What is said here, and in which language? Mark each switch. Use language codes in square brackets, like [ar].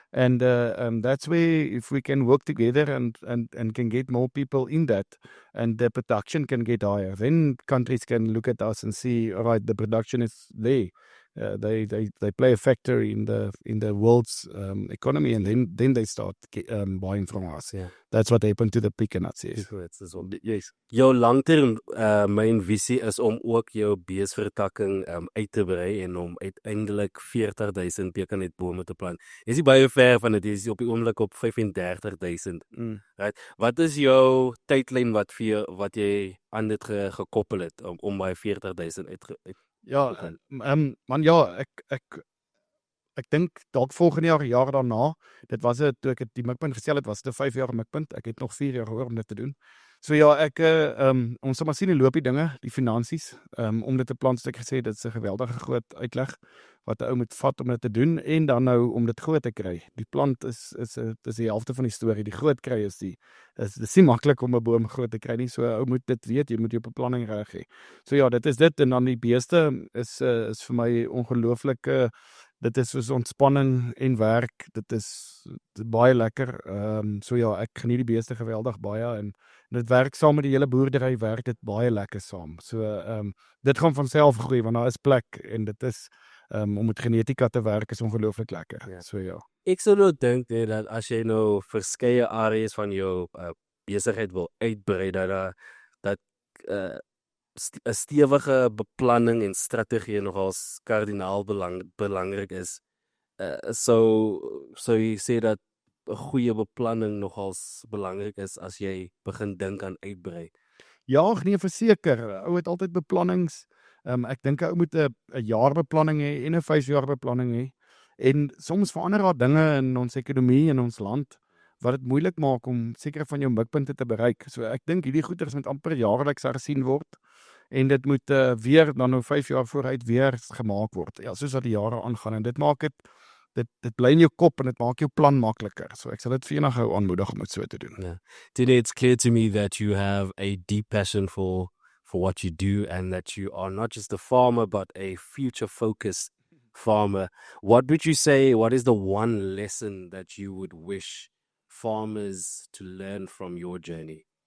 [en] and that's where if we can work together and can get more people in that, and the production can get higher, then countries can look at us and see, all right, the production is there. They play a factor in the world's economy, and then they start buying from us. Yeah. That's what happened to the pecan nuts. Yes. Yes. [af] Jou langterm myn visie is om ook jou beesvertakking uit te brei en om uiteindelik 40,000 pekanetbome te plant. Jy is nie baie ver van dit. Jy is op die oomblik op 35,000. Right? Wat is jou tydlyn wat jy aan dit gekoppel het om by 40,000 uit Ja, man, ja, ek dink dalk volgende jaar daarna. Dit was toe ek die mikpunt gestel het, was dit 'n 5 jaar mikpunt. Ek het nog 4 jaar hoor om dit te doen. So ja, ons sal maar sien hoe loop die dinge, die finansies. Om dit te plant, soos ek gesê het, dit is 'n geweldige groot uitleg wat 'n ou moet vat om dit te doen, en dan nou om dit groot te kry. Die plant is die helfte van die storie. Die groot kry is dis nie maklik om 'n boom groot te kry nie. So ou moet dit weet, jy moet jou beplanning reg hê. So ja, dit is dit, en dan die beeste is vir my ongelooflik. Dit is soos ontspanning en werk. Dit is baie lekker. So ja, ek geniet die beeste geweldig baie, en dit werk saam met die hele boerdery, werk dit baie lekker saam. So dit gaan van self groei, want daar is plek, en dit is om met genetika te werk is ongelooflik lekker. Ja. So ja. Ek sou nou dink dat as jy nou verskeie areas van jou besigheid wil uitbrei, dat 'n stewige beplanning en strategie nogals kardinaal belangrik is. So jy sê dat 'n goeie beplanning nogals belangrik is as jy begin dink aan uitbrei. Ja, nee, verseker. Ou het altyd beplannings. Ek dink 'n ou moet 'n jaarbeplanning hê en 'n 5-jaar beplanning hê. En soms verander daar dinge in ons ekonomie in ons land wat dit moeilik maak om sekere van jou mikpunte te bereik. So ek dink hierdie goeders moet amper jaarliks hersien word en dit moet weer dan nou 5 jaar vooruit weer gemaak word. Ja, soos wat die jare aangaan en dit maak dit bly in jou kop en dit maak jou plan makliker. So ek sal dit vir enige ou aanmoedig om dit so te doen. [en] Yeah. Today it's clear to me that you have a deep passion for what you do and that you are not just a farmer but a future focused farmer. What would you say, what is the one lesson that you would wish farmers to learn from your journey?